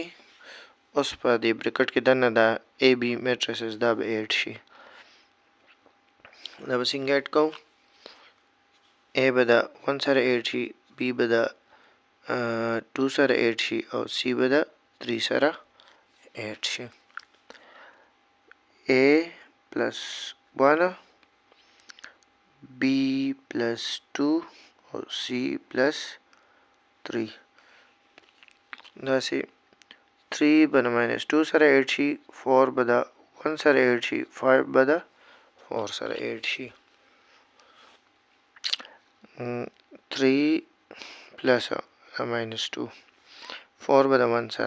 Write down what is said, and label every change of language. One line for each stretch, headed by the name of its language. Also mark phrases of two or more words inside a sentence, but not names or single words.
Pashto: اوس په دې بریکټ کې دننه دا
English: A B matrices
Pashto: دا به ایډ شي. دا به څنګه ایډ کوو؟ اے به د 1 سره ایډ شي. بي به د 2 سره ایډ شي او سی به د 3 سره ایډ شي.
English: A plus 1 B plus 2 or C plus 3
Pashto: داسې 3 به د -2 سره ایډ شي. 4 به د 1 سره ایډ شي. 5 به د 4 سره ایډ شي. 3 plus -2 4 به د 1 سره.